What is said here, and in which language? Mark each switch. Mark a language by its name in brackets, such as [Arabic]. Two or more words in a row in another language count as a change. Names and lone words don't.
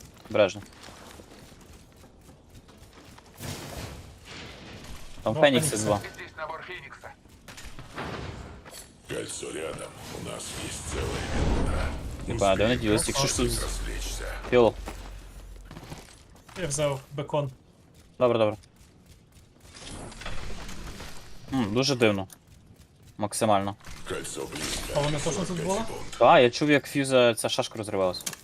[Ukrainian] Обережно. Там Фенікси 2. [Russian] Здесь набор Феникса. Кольцо рядом. У нас есть целая минута. [Ukrainian] Єба, де вони ділись? Якщо ж тут... [Russian] Развлечься. [Ukrainian] Фіол. Я взяв бекон. Добре, добре. Дуже дивно. Максимально. [Russian] Кольцо близко. [Ukrainian] А воно точно тут було? Так, я чув, як фьюза ця шашка розривалася.